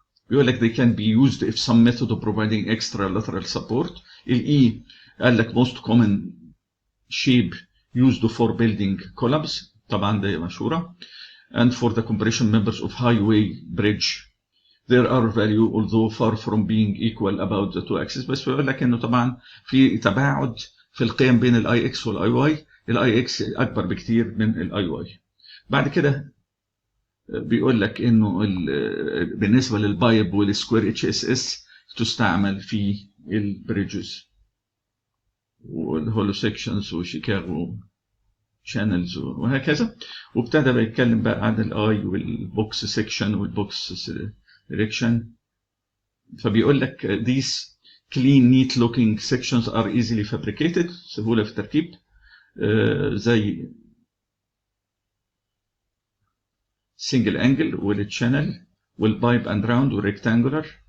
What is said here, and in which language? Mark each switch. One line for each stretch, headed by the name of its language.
Arabic: بيقول لك
English: they can be used if some method of providing extra lateral support.
Arabic: الاي قال لك
English: most common shape used for building columns،
Arabic: طبعا دي مشهوره.
English: and for the compression members of highway bridge there are value although far from being equal about the two axes.
Arabic: بس بيقول لك انه طبعا في تباعد في القيم بين الاي اكس والاي واي، الاي اكس اكبر بكتير من الاي واي. بعد كده بيقول لك انه بالنسبه للبايب والسكوير اتش اس اس تستعمل في البريدجز والهولو سيكشنز وشيكاغو شانلز وهكذا. وابتدى بيتكلم بقى عن الاي والبوكس سيكشن والبوكس دايركشن. فبيقول لك
English: these clean neat looking sections are easily fabricated،
Arabic: سهوله في التركيب،
English: زي single angle والchannel والpipe and round والrectangular.